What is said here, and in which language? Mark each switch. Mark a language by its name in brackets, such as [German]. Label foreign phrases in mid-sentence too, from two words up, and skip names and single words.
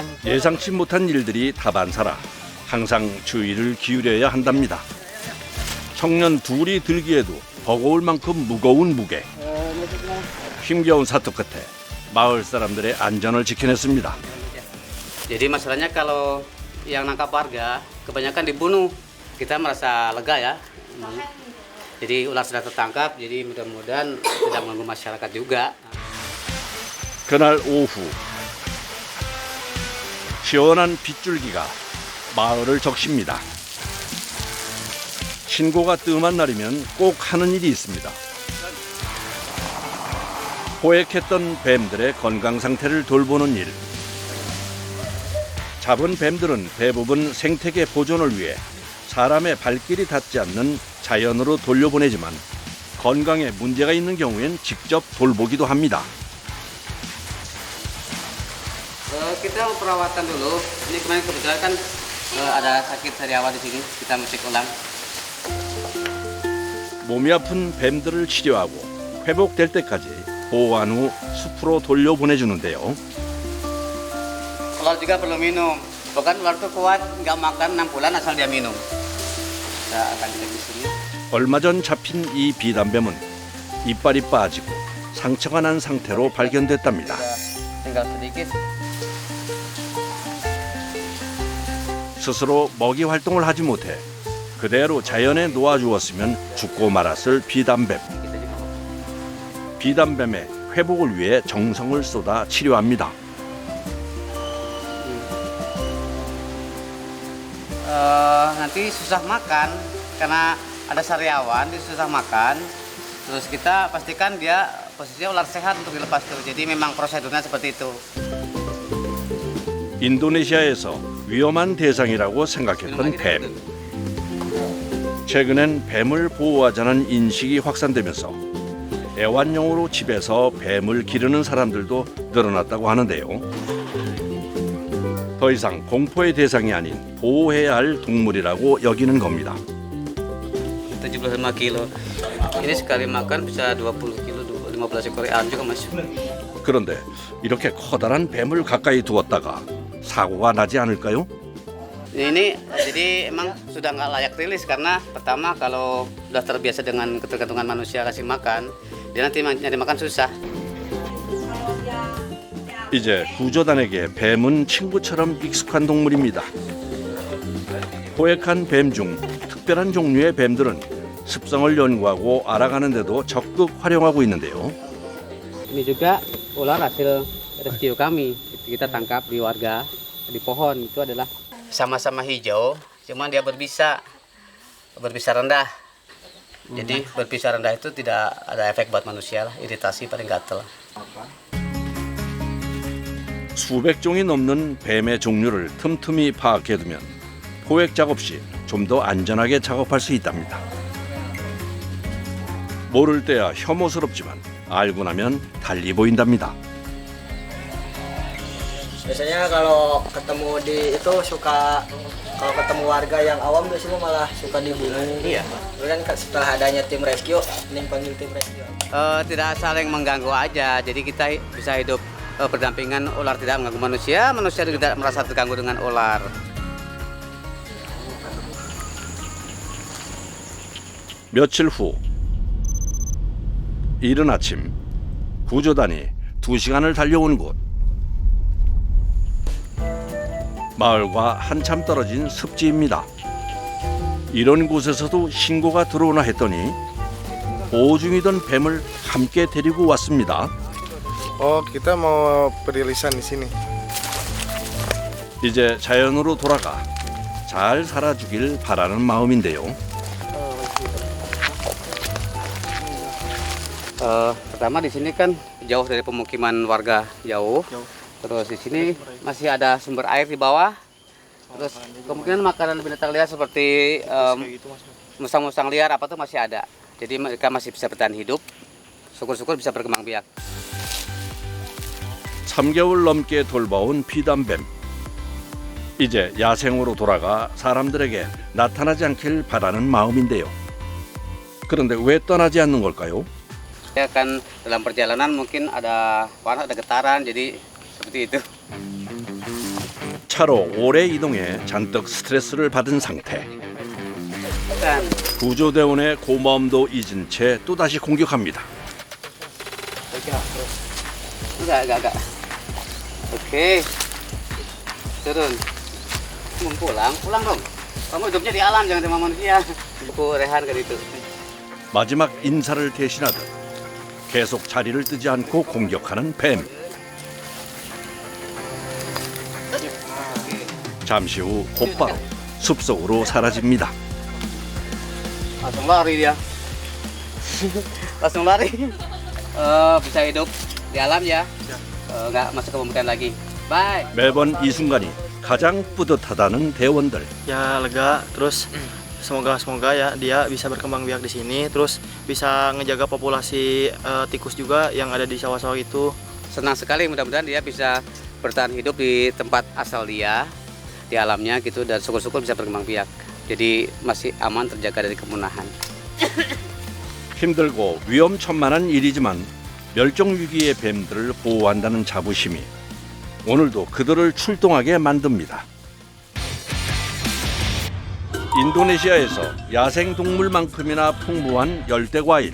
[Korean] 예상치 못한 일들이 다반사라 항상 주의를 기울여야 한답니다. 청년 둘이 들기에도 버거울 만큼 무거운 무게. 힘겨운 사투 끝에 마을 사람들의 안전을 지켜냈습니다. [Indonesian] Jadi masalahnya kalau yang nangkap warga kebanyakan dibunuh. Kita merasa lega ya. Jadi ular sudah tertangkap, jadi mudah-mudahan tidak mengganggu masyarakat juga. [Korean] 그날 오후 시원한 빗줄기가 마을을 적십니다. 신고가 뜸한 날이면 꼭 하는 일이 있습니다. 포획했던 뱀들의 건강 상태를 돌보는 일. 잡은 뱀들은 대부분 생태계 보존을 위해 사람의 발길이 닿지 않는 자연으로 돌려보내지만 건강에 문제가 있는 경우엔 직접 돌보기도 합니다. [Indonesian] Kita perawatan dulu. Ini kemarin kebetulan kan ada sakit sariawan di sini. Kita mesti ulang. [Korean] 몸이 아픈 뱀들을 치료하고 회복될 때까지 보호한 후 숲으로 돌려보내주는데요. [Indonesian] Ular juga perlu minum. Bahkan ular itu kuat, nggak makan 6 bulan asal dia minum. Kita akan cek di sini. [Korean] 얼마 전 잡힌 이 비단뱀은 이빨이 빠지고 상처가 난 상태로 발견됐답니다. [Indonesian] Tinggal sedikit. [Korean] 스스로 먹이 활동을 하지 못해 그대로 자연에 놓아주었으면 죽고 말았을 비단뱀. 비단뱀의 회복을 위해 정성을 쏟아 치료합니다. [Indonesian] Nanti susah makan karena ada sariawan, dia susah makan. Terus kita pastikan dia posisinya ular sehat untuk dilepas tuh. Jadi memang prosedurnya seperti itu. [Korean] 인도네시아에서 위험한 대상이라고 생각했던 뱀. 최근엔 뱀을 보호하자는 인식이 확산되면서 애완용으로 집에서 뱀을 기르는 사람들도 늘어났다고 하는데요. 더 이상 공포의 대상이 아닌 보호해야 할 동물이라고 여기는 겁니다. [Indonesian] 75 kilo. Ini sekali makan bisa 20 kilo, 15 ekor ayam juga masuk. [Korean] 그런데 이렇게 커다란 뱀을 가까이 두었다가 사고가 나지 않을까요? [Indonesian] Ini jadi emang sudah nggak layak rilis karena pertama kalau udah terbiasa dengan ketergantungan manusia kasih makan, dia nanti nyari makan susah. [Korean] 이제 구조단에게 뱀은 친구처럼 익숙한 동물입니다. 포획한 뱀 중 특별한 종류의 뱀들은 습성을 연구하고 알아가는 데도 적극 활용하고 있는데요. [Indonesian] Ini juga ular hasil rescue kami. Kita tangkap di warga di pohon. Itu adalah sama-sama hijau, cuman dia berbisa rendah. Jadi berpisah rendah itu tidak ada efek buat manusia lah, iritasi paling gatel. [Korean] 수백 종이 넘는 뱀의 종류를 틈틈이 파악해두면 포획 작업 시 좀 더 안전하게 작업할 수 있답니다. 모를 때야 혐오스럽지만 알고 나면 달리 보인답니다. [Indonesian] Biasanya kalau ketemu di itu suka kalau ketemu warga yang awam biasanya malah suka dibunuh. Iya. Kemudian setelah adanya tim rescue, mending panggil tim rescue. Tidak saling mengganggu aja, jadi kita bisa hidup berdampingan, ular tidak mengganggu manusia, manusia tidak merasa terganggu dengan ular. [Korean] 며칠 후 이른 아침 구조단이 2시간을 달려온 곳. 마을과 한참 떨어진 습지입니다. 이런 곳에서도 신고가 들어오나 했더니 보호 중이던 뱀을 함께 데리고 왔습니다. [Indonesian] kita mau perilisan di sini. [Korean] 이제 자연으로 돌아가 잘 살아주길 바라는 마음인데요. [Indonesian] Pertama di sini kan jauh dari pemukiman warga, jauh. Terus di sini masih ada sumber air di bawah. Terus kemungkinan makanan binatang liar seperti musang-musang liar apa tuh masih ada. Jadi mereka masih bisa bertahan hidup. Syukur-syukur bisa berkembang biak. [Korean] 3개월 넘게 돌봐온 비단뱀. 이제 야생으로 돌아가 사람들에게 나타나지 않길 바라는 마음인데요. 그런데 왜 떠나지 않는 걸까요? [Indonesian] Ya kan dalam perjalanan mungkin ada panas, ada getaran, jadi seperti itu. [Korean] 차로 오래 이동해 잔뜩 스트레스를 받은 상태. 구조대원의 고마움도 잊은 채 또다시 공격합니다. [Indonesian] Enggak. Oke. Turun. Mau pulang dong. Kamu hidupnya di alam, jangan sama manusia. Buku rehan kan itu. [Korean] 마지막 인사를 대신하듯 계속 자리를 뜨지 않고 공격하는 뱀. 잠시 후 곧바로 숲속으로 사라집니다. [Indonesian] Langsung lari dia. Langsung lari. Bisa hidup di alam ya. Nggak masuk ke permukaan lagi. Bye. [Korean] 매번 이 순간이 가장 뿌듯하다는 대원들. [Indonesian] Ya lega, terus semoga ya dia bisa berkembang biak di sini, terus bisa ngejaga populasi tikus juga yang ada di sawah-sawah itu. Senang sekali, mudah-mudahan dia bisa bertahan hidup di tempat asal dia, di alamnya gitu, dan syukur-syukur bisa berkembang biak. Jadi masih aman, terjaga dari kepunahan. [Korean] 힘들고 위험천만한 일이지만 멸종 위기의 뱀들을 보호한다는 자부심이 오늘도 그들을 출동하게 만듭니다. 인도네시아에서 야생동물만큼이나 풍부한 열대과일.